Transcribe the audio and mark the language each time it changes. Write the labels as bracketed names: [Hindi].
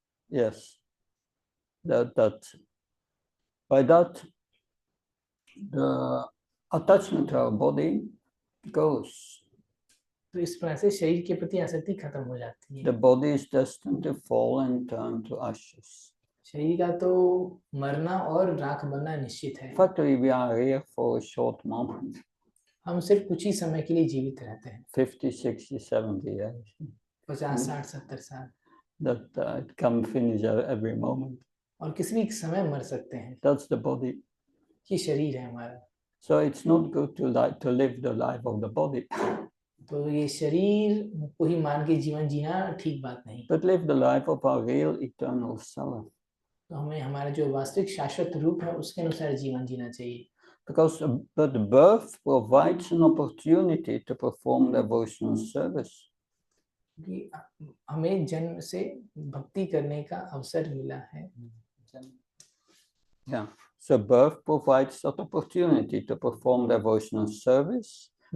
[English] Yes, that by that the attachment to our body goes. [Hindi] तो इस प्रकार से शरीर के प्रति आसक्ति खत्म हो जाती है। [English] The body is destined to fall and turn to ashes. [Hindi] शरीर का तो मरना और राख बनना निश्चित है। [English] Factually, we are here for a short moment. [Hindi] हम सिर्फ कुछ ही समय के लिए जीवित रहते हैं। [English] 50, 60, 70 years. [Hindi] 50, 60, 70 साल। [English] That it can finish every moment. [Hindi] और किसी भी समय मर सकते हैं। [English] That's the body. [Hindi] ये शरीर है हमारा। [English] So it's not good to live the life of the body. [Hindi] तो ये शरीर को ही मान के जीवन जीना ठीक बात नहीं। [English] But live the life of our real eternal self. [Hindi] तो हमें हमारा जो वास्तविक शाश्वत रूप है उसके अनुसार जीवन जीना चाहिए। [English] Because but birth provides an opportunity to perform devotional service. [Hindi] कि हमें जन्म से भक्ति करने का अवसर मिला है। Yeah. [English] So birth provides that opportunity to perform devotional service.